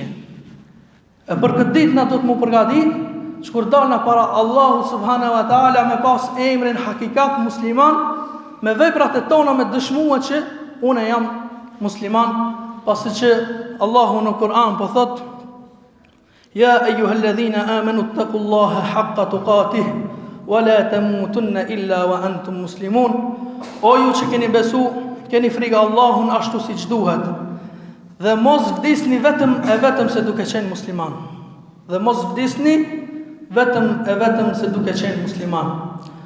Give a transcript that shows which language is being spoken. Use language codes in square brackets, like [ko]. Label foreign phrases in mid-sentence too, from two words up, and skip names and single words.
[sq] E për këtë ditë na do të mu përgatit, që kur dalna para Allahu [ar] سبحانه وتعالى [sq] me pas emrin hakikat musliman, me veprat e tona me dëshmua që une jam musliman, pasi që Allahu në Kur'an po thot, [ar] يا أيها الذين آمنوا اتقوا الله حق تقاته ولا تموتن إلا وأنتم مسلمون. [sq] O ju që keni besu, keni frikë Allahun ashtu siç duhet. Dhe mos vdisni vetëm se duke qenë musliman. Dhe mos vdisni vetëm se duke qenë musliman.